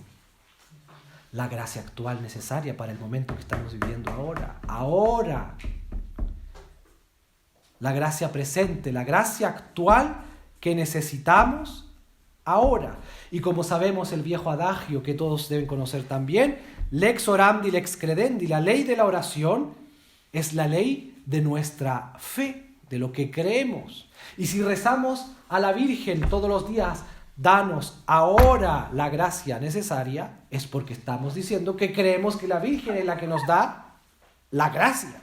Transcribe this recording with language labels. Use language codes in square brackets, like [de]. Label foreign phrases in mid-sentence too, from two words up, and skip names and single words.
[es] La gracia actual necesaria para el momento que estamos viviendo ahora. Ahora. La gracia presente, la gracia actual que necesitamos ahora. Y como sabemos el viejo adagio que todos deben conocer también, [la] lex orandi, lex credendi, [es] la ley de la oración es la ley de nuestra fe, de lo que creemos. Y si rezamos a la Virgen todos los días, danos ahora la gracia necesaria, es porque estamos diciendo que creemos que la Virgen es la que nos da la gracia.